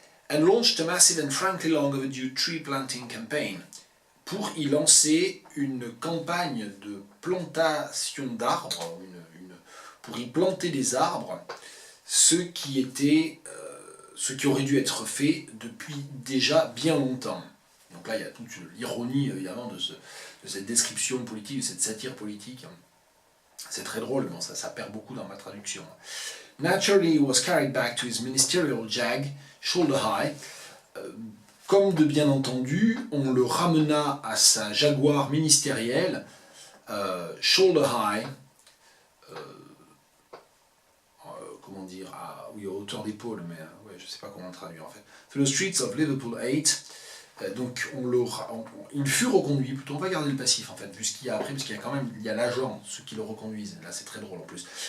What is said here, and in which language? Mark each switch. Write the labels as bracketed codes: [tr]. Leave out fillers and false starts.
[en] and launched a massive and frankly long overdue tree planting campaign, [fr] pour y lancer une campagne de plantation d'arbres, pour y planter des arbres, ce qui aurait dû être fait depuis déjà bien longtemps. Donc là, il y a toute l'ironie, évidemment, de cette description politique, de cette satire politique. C'est très drôle, bon, ça perd beaucoup dans ma traduction. [en] Naturally, he was carried back to his ministerial jag, shoulder high. [fr] Comme de bien entendu, on le ramena à sa Jaguar ministérielle, [en] shoulder high, [fr] comment dire, à hauteur d'épaule, mais ouais, je ne sais pas comment le traduire en fait. [en] Through the streets of Liverpool 8, [fr] donc il fut reconduit, plutôt on va garder le passif en fait, vu ce qu'il y a après, parce qu'il y a quand même, il y a l'agent, ceux qui le reconduisent, là c'est très drôle en plus.